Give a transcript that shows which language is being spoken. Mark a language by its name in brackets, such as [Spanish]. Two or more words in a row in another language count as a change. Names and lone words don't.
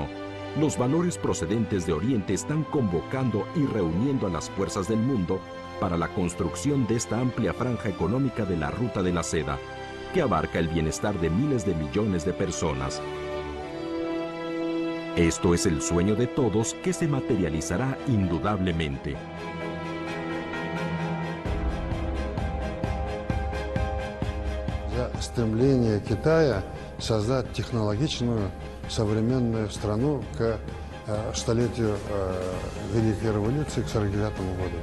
[Spanish] Los valores procedentes de Oriente están convocando y reuniendo a las fuerzas del mundo para la construcción de esta amplia franja económica de la Ruta de la Seda, que abarca el bienestar de miles de millones de personas. Esto es el sueño de todos que se materializará indudablemente. [Russian] Стремление Китая создать технологичную, современную страну к столетию Великой революции, к 1949 году.